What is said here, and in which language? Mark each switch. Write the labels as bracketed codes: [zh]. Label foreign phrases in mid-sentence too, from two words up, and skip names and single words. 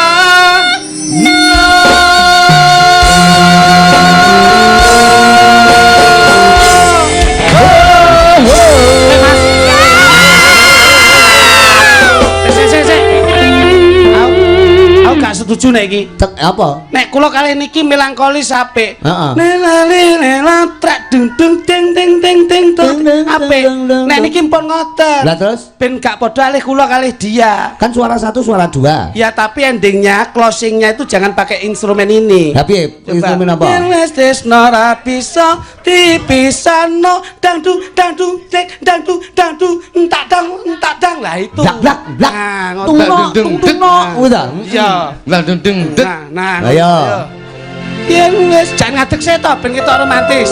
[jv] Aku gak setuju nek iki. Apa? Nek kula kali niki melankolis apik. Heeh. Lela trak dung dung ding ding ding ding apik. Nek niki pun ngoten. Lah terus Ben gak padha alih kula kali dia. [id] kan suara satu suara dua. Ya tapi endingnya closingnya itu jangan pakai instrumen ini. Tapi instrumen apa? [jv] Wes tresno ra bisa dipisano dangdung tek dangdung entak dang lah itu. Blak blak. Nah, Tungno ngoten. tungno. Udah. Iya. lah deng Nah. Ayo. Yen wis jangan ngadeg se to ben ketok romantis.